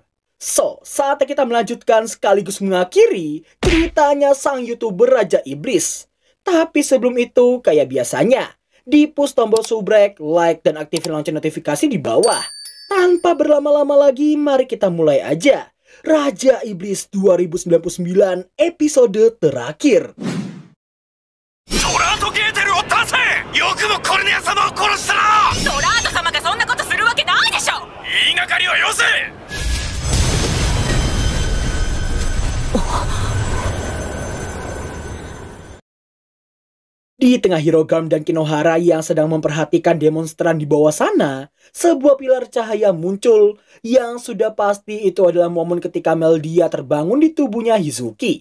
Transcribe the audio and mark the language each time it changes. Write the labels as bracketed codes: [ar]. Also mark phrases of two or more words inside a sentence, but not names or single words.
[id] So, saatnya kita melanjutkan sekaligus mengakhiri ceritanya sang YouTuber Raja Iblis. Tapi sebelum itu, kayak biasanya, di-push tombol subrek, like, dan aktifin lonceng notifikasi di bawah. Tanpa berlama-lama lagi, mari kita mulai aja. Raja Iblis 2099 episode terakhir. [ja] ソラートゲーテルを出せ！よくもコルネア様を殺したな！ソラート様がそんなことするわけないでしょ！言いがかりはよせ！ [id] Di tengah Hirogam dan Kinohara yang sedang memperhatikan demonstran di bawah sana, sebuah pilar cahaya muncul yang sudah pasti itu adalah momen ketika Meldia terbangun di tubuhnya Hizuki.